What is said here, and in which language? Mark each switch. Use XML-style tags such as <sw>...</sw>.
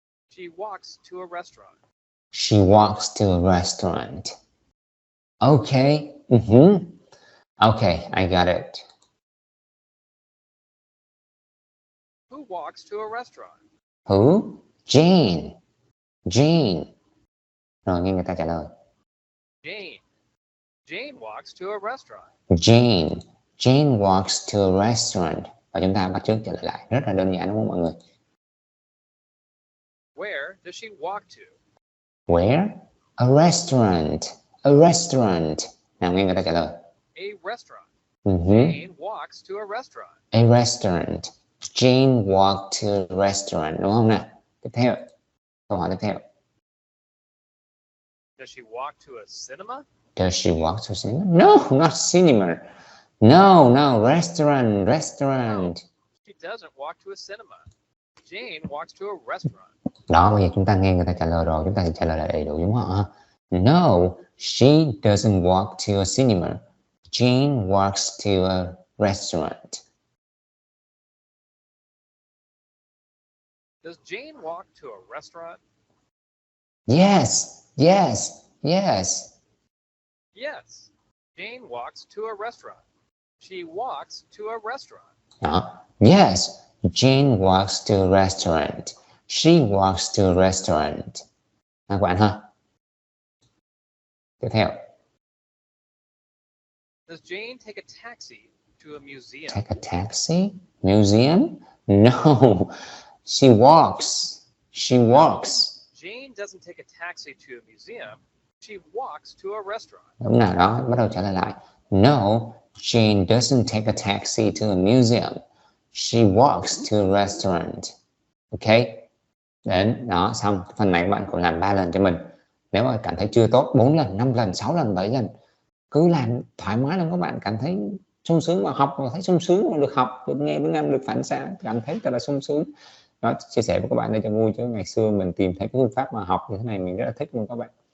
<en>She walks to a restaurant. She walks to a restaurant. Okay. Mm-hmm. Okay, I got it. Who walks to a restaurant? Who? Jane. Jane.</en> <vi>Rồi nghe người ta trả lời.</vi> <en>Jane. Jane walks to a restaurant. Jane. Jane walks to a restaurant.</en> <vi>Và chúng ta bắt chước trả lời lại. Rất là đơn giản đúng không mọi người?</vi> <en>Where does she walk to? Where? A restaurant. A restaurant.</en> <vi>Nào nghe người ta trả lời.</vi> <en>A restaurant. Jane walks to a restaurant. A restaurant. Jane walked to a restaurant.</en> <vi>Đúng không nào? Tiếp theo. Câu hỏi tiếp theo.</vi> <en>Does she walk to a cinema? Does she walk to cinema? No, not cinema. No, no, restaurant, restaurant. She doesn't walk to a cinema. Jane walks to a restaurant.</en> <vi>Đó, bây giờ chúng ta nghe người ta trả lời rồi, chúng ta sẽ trả lời lại đầy đủ đúng không?</vi> <en>No, she doesn't walk to a cinema. Jane walks to a restaurant. Does Jane walk to a restaurant? Yes, yes, yes. Yes, Jane walks to a restaurant. She walks to a restaurant.</en> <vi>Đó.</vi> <en>Yes, Jane walks to a restaurant. She walks to a restaurant.</en> <vi>Các bạn ha. Tiếp theo.</vi> <en>Does Jane take a taxi to a museum? Take a taxi? Museum? No, she walks. She walks. Jane doesn't take a taxi to a museum. She walks to a restaurant.</en> <vi>Đúng nào đó, bắt đầu trả lời lại.</vi> <en>No, Jane doesn't take a taxi to a museum. She walks to a restaurant.</en> <vi>Ok. Đến đó, xong. Phần này các bạn cũng làm 3 lần cho mình. Nếu mà cảm thấy chưa tốt, 4 lần, 5 lần, 6 lần, 7 lần. Cứ làm thoải mái lắm các bạn. Cảm thấy sung sướng mà học, mà thấy sung sướng mà được học, được nghe tiếng Anh, được phản xạ. Cảm thấy thật là sung sướng. Đó, chia sẻ với các bạn đây cho vui chứ ngày xưa mình tìm thấy cái phương pháp mà học như thế này mình rất là thích luôn các bạn.</vi>